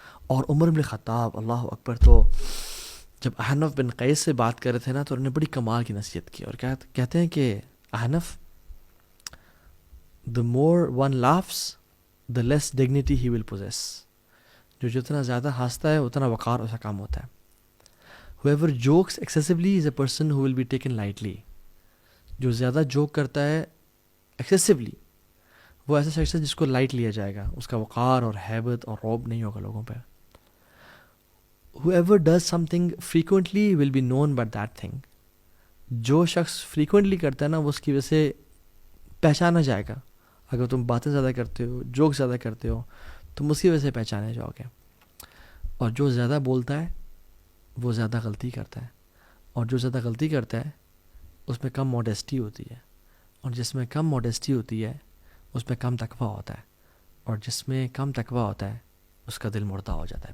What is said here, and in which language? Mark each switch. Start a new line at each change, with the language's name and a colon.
Urdu: اور عمر بن خطاب, اللہ اکبر, تو جب احنف بن قیس سے بات کر رہے تھے نا تو انہوں نے بڑی کمال کی نصیحت کی اور کہتے ہیں کہ احنف,
English: the more one laughs the less dignity he will possess.
Urdu: جو جتنا زیادہ ہنستا ہے اتنا وقار اس کا کام ہوتا ہے.
English: whoever jokes excessively is a person who will be taken lightly.
Urdu: جو زیادہ جوک کرتا ہے excessively وہ ایسا شخص ہے جس کو لائٹ لیا جائے گا, اس کا وقار اور ہیبت اور روب نہیں ہوگا لوگوں پہ.
English: whoever does something frequently will be known by that thing.
Urdu: جو شخص frequently کرتا ہے نا وہ اس کی وجہ سے پہچانا جائے گا. اگر تم باتیں زیادہ کرتے ہو, جوک زیادہ کرتے ہو, تم اس کی وجہ سے پہچانے جاؤ گے. اور جو زیادہ بولتا ہے وہ زیادہ غلطی کرتا ہے, اور جو زیادہ غلطی کرتا ہے اس میں کم موڈیسٹی ہوتی ہے, اور جس میں کم موڈیسٹی ہوتی ہے اس میں کم تقویٰ ہوتا ہے, اور جس میں کم تقویٰ ہوتا ہے اس کا دل مردہ ہو جاتا ہے.